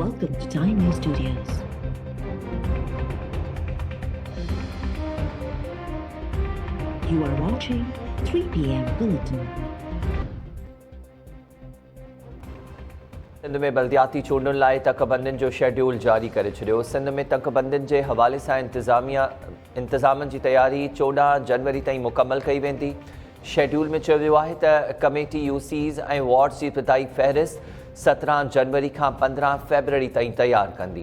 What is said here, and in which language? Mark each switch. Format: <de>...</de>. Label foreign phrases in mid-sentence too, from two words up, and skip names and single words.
<en>Welcome to Time News Studios. You are watching 3 p.m. Bulletin.</en> <sd>सिंध में बल्दियाती चूंडुनि लाइ तकबंदियुनि जो शेड्यूल जारी करे छॾियो। सिंध में तकबंदियुनि जे हवाले सां इंतज़ामनि जी तयारी 14 जनवरी ताईं मुकमल कई वेंदी। शेड्यूल में चयो वियो आहे त कमेटी यूसीज़ ऐं वार्ड्स जी इब्तिदाई फ़हरिस्त 17 जनवरी खां 15 फ़रवरी ताईं तयारु कंदी।</sd>